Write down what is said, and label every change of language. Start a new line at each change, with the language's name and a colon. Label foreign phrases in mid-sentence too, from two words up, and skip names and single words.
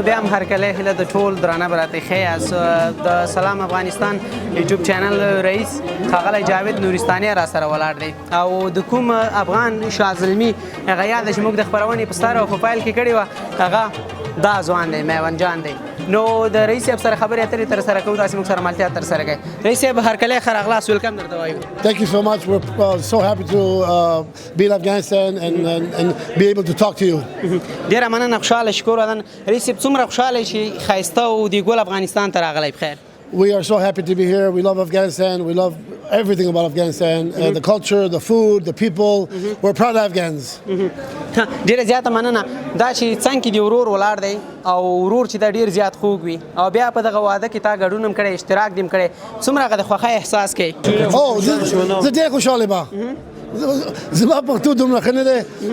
Pashto: هرکلی هیله د ټول درانه براته ښه یاست. د سلام افغانستان یوټیوب چینل رئیس ښاغلی جاوید نورستاني را سره ولاړ دی او د کوم افغان شاه زلمي هغه یاد چې موږ د خپرونې په ستاره او په پیل کې کړې وه هغه دا ځوان دی میوند جان دی. نو د رئیس صاحب سره خبرې اترې تر سره کوو تاسې موږ سره ملتیا تر سره کوي. رئیس صاحب هرکلی ښه راغلاست ویلکم درته وایو.
English: Thank you so much. We're so happy to be in Afghanistan and be able to talk to you.
Pashto: ډېره مننه خوشحاله شکر ودان. رئیس صاحب څومره خوشحاله چې ښایسته او د ګل افغانستان ته راغلی بخیر.
English: We are so happy to be here. We love Afghanistan. We love everything about Afghanistan. The culture, the food, the people. We're proud Afghans.
Pashto: ډیره زیاته مننه دا چې څنګه کې دی ورور ولاړ دی او ورور چې دا ډیر زیات خوږ وي او بیا په دغه واده کې تا ګډون هم کړی اشتراک دیم کړی څومره هغه د خوښۍ احساس کوي؟ زه ډېر خوشحاله یم. زما پښتو دومره ښه نه دی.